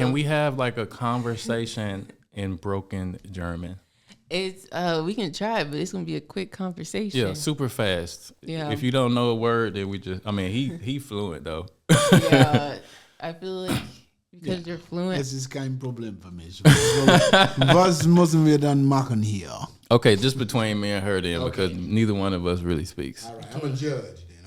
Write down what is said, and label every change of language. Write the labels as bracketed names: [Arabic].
[English] can we have like a conversation in broken German? It's we can try, but it's gonna be a quick conversation. Yeah, super fast. Yeah. If you don't know a word, then he fluent though. Yeah, I feel like because you're fluent. [German] Es ist kein Problem für mich. Was müssen wir dann machen hier? [English] Okay, just between me and her then, because neither one of us really speaks. All right, I'm a judge then.